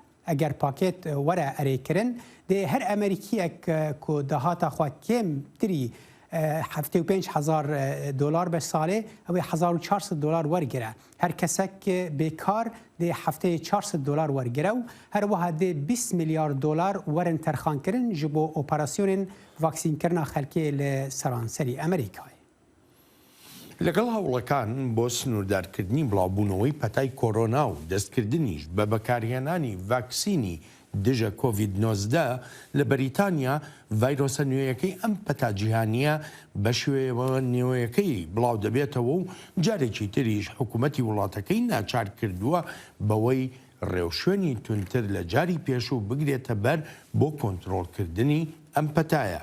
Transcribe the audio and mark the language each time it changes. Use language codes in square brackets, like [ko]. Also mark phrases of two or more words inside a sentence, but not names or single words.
[ku] Eger pakêt were erêkirin dê her Amerîkiyek ku dahata xwe kêmtirî 75,000 dolar be salê ew ê 1400 dolar wergire. Her kesek bêkar dê hefteyê 400 dolar wergire û her wiha dê 20 milyar dolar werin terxankirin ji bo operasyonên vaksînkirina xelkê li seranserî Amerîkayê. [ckb] لەگەڵ هەوڵەکان بۆ سنووردارکردنی بڵاوبوونەوەی پەتای کۆرۆنا و دەستکردنیش بە بەکارهێنانی ڤاکسینی دژە کۆڤید-19 لە بەریتانیا ڤایرۆسە نوێیەکەی ئەم پەتا جیهانیە بە شێوەیەوە نوێیەکەی بڵاو دەبێتەوە و جارێکی تریش حکوومەتی وڵاتەکەی ناچار کردووە بەوەی ڕێوشوێنی تونتر لە جاری پێشوو بگرێتە بەر بۆ کۆنتڕۆڵکردنی ئەم پەتایە.